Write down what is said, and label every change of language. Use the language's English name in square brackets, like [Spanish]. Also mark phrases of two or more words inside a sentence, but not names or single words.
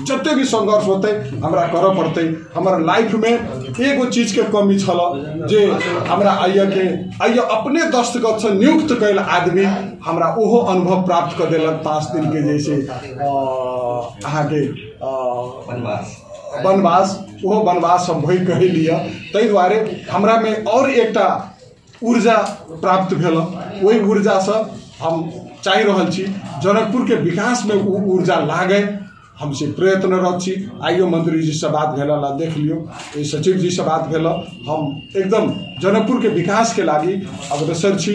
[Maithili] जते भी संघर्ष होते हमरा कर पड़ते। हमारा लाइफ में एगो चीज के कमी छल जे हमरा आइया अपने दस्तखत से नियुक्त कैल आदमी हमरा ओहो अनुभव प्राप्त कर देलक 5 दिन के जैसे अहाँ के वनवास वो वनवास हम भई कह लिया। तई द्वारे हमरा में और एकटा ऊर्जा प्राप्त भेल। वही ऊर्जा से हम चाह रहल छी जनकपुर के विकास में वो ऊर्जा लागे। हमसे प्रयत्नरत छी। आइयो मंत्री जी से बात भेल देख लियो सचिव जी से बात भेल। हम एकदम जनकपुर के विकास के लागी अग्रसर छी।